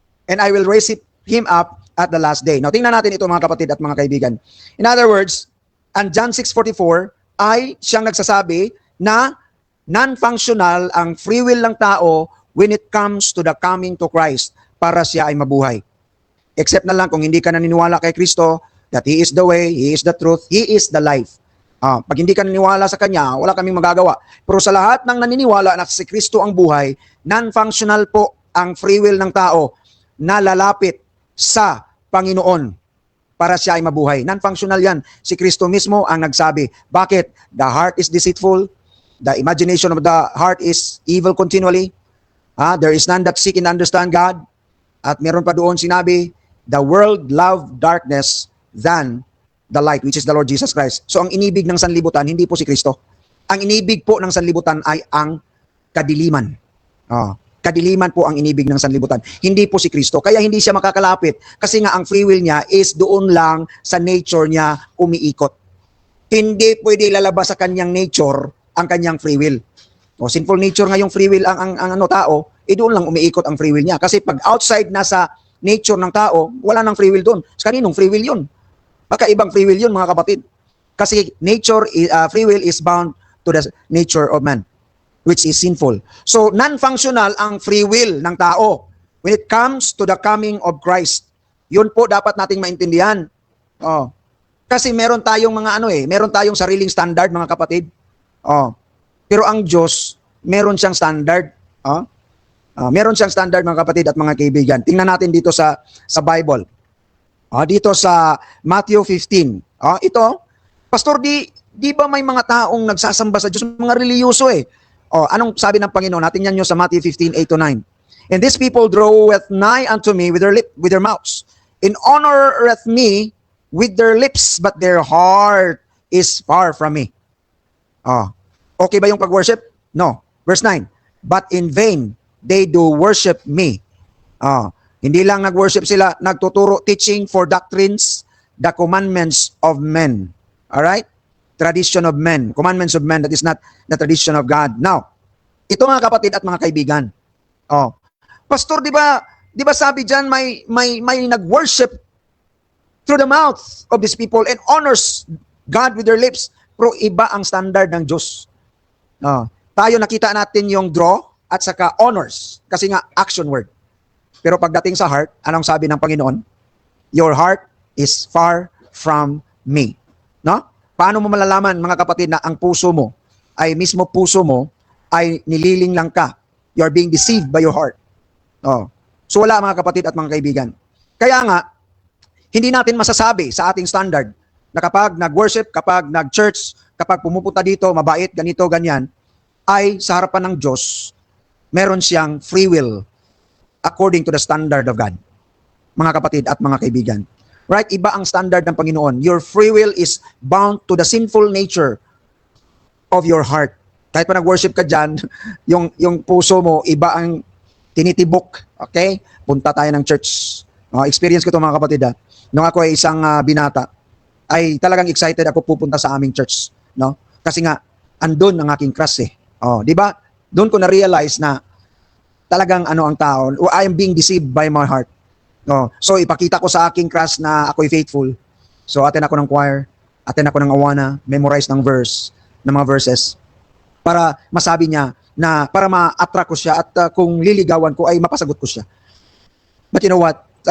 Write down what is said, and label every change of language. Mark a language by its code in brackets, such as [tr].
[en] And I will raise him up at the last day. Now, [tl] tingnan natin ito mga kapatid at mga kaibigan. In other words, ang John 6:44 ay siyang nagsasabi na non-functional ang free will ng tao [en] when it comes to the coming to Christ [tl] para siya ay mabuhay. [en] Except [tl] na lang kung hindi ka naniniwala kay Kristo [en] that He is the way, He is the truth, He is the life. [tl] Pag hindi ka naniniwala sa Kanya, wala kaming magagawa. Pero sa lahat ng naniniwala na si Kristo ang buhay, non-functional po ang free will ng tao na lalapit sa Panginoon para siya ay mabuhay. Non-functional yan. Si Kristo mismo ang nagsabi. [en] Bakit? The heart is deceitful. The imagination of the heart is evil continually. There is none that seek and understand God. [tl] At meron pa doon sinabi, [en] the world loved darkness than the light, which is the Lord Jesus Christ. [tl] So ang inibig ng sanlibutan, hindi po si Kristo. Ang inibig po ng sanlibutan ay ang kadiliman. Kadiliman po ang inibig ng sanlibutan. Hindi po si Kristo. Kaya hindi siya makakalapit. Kasi nga ang free will niya is doon lang sa nature niya umiikot. Hindi pwede lalabas sa kanyang nature ang kanyang free will. Sinful nature nga yung free will ang tao, doon lang umiikot ang free will niya. Kasi pag outside nasa nature ng tao, wala nang free will doon. Sa kaninong free will yun? Baka ibang free will yun mga kapatid. [en] Kasi free will is bound to the nature of man, which is sinful. [tl] So, non-functional ang free will ng tao [en] when it comes to the coming of Christ. [tl] Yun po dapat nating maintindihan. Kasi meron tayong meron tayong sariling standard mga kapatid. Pero ang Diyos, meron siyang standard. Meron siyang standard mga kapatid at mga kaibigan. Tingnan natin dito sa Bible. Dito sa Matthew 15. Ito, Pastor, di ba may mga taong nagsasamba sa Diyos, mga reliyoso anong sabi ng Panginoon? Natin yan nyo sa Matthew 15:8-9. [en] And these people draweth nigh unto me with their mouths, and honoreth me with their lips, but their heart is far from me. [tl] Okay ba yung pag-worship? [en] No. Verse 9. But in vain they do worship me. [tl] Hindi lang nag-worship sila, nagtuturo, [en] teaching for doctrines, the commandments of men. Alright? Tradition of men. Commandments of men, that is not the tradition of God. [tl] Now, ito mga kapatid at mga kaibigan. Pastor, di ba sabi diyan may nag-worship [en] through the mouth of these people and honors God with their lips. [tl] Pero iba ang standard ng Diyos. Tayo nakita natin yung draw at saka honors. Kasi nga, action word. Pero pagdating sa heart, anong sabi ng Panginoon? [en] Your heart is far from me. No? [tl] Paano mo malalaman, mga kapatid, na ang puso mo, mismo puso mo, ay nililing lang ka. [en] You are being deceived by your heart. [tl] So wala mga kapatid at mga kaibigan. Kaya nga, hindi natin masasabi sa ating standard na kapag nag-worship, kapag nag-church, kapag pumupunta dito, mabait, ganito, ganyan, ay sa harapan ng Diyos, meron siyang free will [en] according to the standard of God. [tl] Mga kapatid at mga kaibigan. Right? Iba ang standard ng Panginoon. [en] Your free will is bound to the sinful nature of your heart. [tl] Kahit pa nag-worship ka dyan, yung puso mo, iba ang tinitibok. Okay? Punta tayo ng church. Experience ko ito mga kapatid. Nung ako ay isang binata, ay talagang excited ako pupunta sa aming church. No? Kasi nga, andun ang aking crush di ba? Doon ko na-realize na talagang ang tao, [en] I am being deceived by my heart. [tl] So ipakita ko sa aking crush na ako'y faithful. So attend ako ng choir, attend ako ng awana, memorize ng mga verses. para masabi niya na para ma-attract ko siya at kung liligawan ko ay mapasagot ko siya. [en] But you know what?